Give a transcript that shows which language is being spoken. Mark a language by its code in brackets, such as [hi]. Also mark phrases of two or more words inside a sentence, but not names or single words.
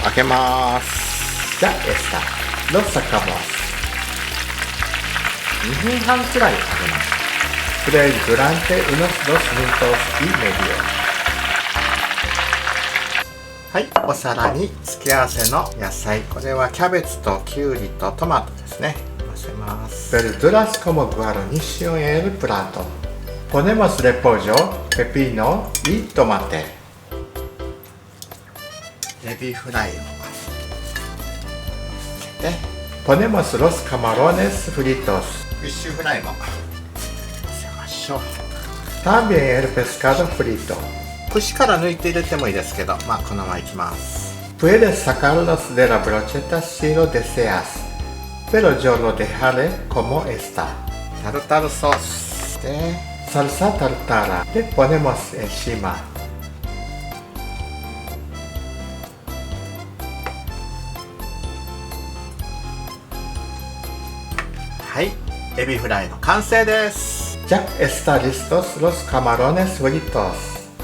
[es] 開けます。Ya está。Lo sacamos。 [ja] 2 分半くらい揚げます。 [es] Freír durante unos 2 minutos y medio。 [ja] はい、お皿に付け合わせの野菜。これはキャベツとキュウリとトマトですね。 [es] のせます。Verduras como guarnición en el plato。Ponemos repollo, pepino y tomate。 [ja] エビフライをのせて、 [es] Ponemos los camarones fritos。 [ja] フィッシュフライものせましょう。 [es] También el pescado frito。 [ja] 串から抜いて入れてもいいですけど、まあこのままいきます。 [es] Puedes sacarlos de la brocheta si lo deseas, pero yo lo dejaré como está。タルタルソースで、salsa tartara de ponemos encima。 [ja] はい、エビフライの完成です。 [es] Ya está listos los camarones fritos。